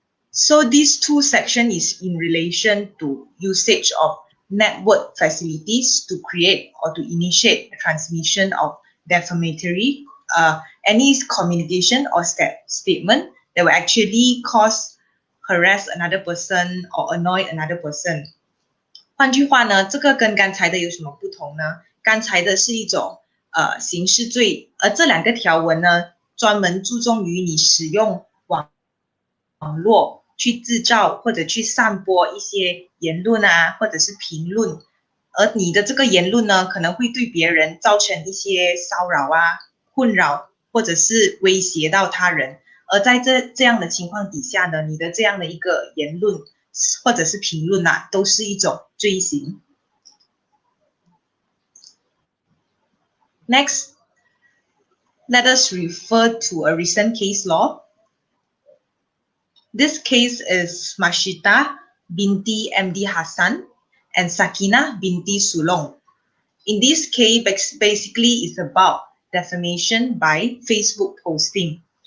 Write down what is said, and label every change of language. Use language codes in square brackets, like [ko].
[en] So these two sections is in relation to usage of network facilities to create or to initiate the transmission of defamatory any communication or statement that will actually cause, harass another person or annoy another person. [zh] 换句话呢，这个跟刚才的有什么不同呢？刚才的是一种刑事罪，而这两个条文呢，专门注重于你使用网络去制造或者去散播一些言论啊，或者是评论，而你的这个言论呢，可能会对别人造成一些骚扰啊、困扰，或者是威胁到他人。而在这样的情况底下呢，你的这样的一个言论或者是评论啊，都是一种罪行。 [en] Next, let us refer to a recent case law. This case is Mashita binti MD Hassan and Sakina binti Sulong. In this case, basically it's about defamation by Facebook posting.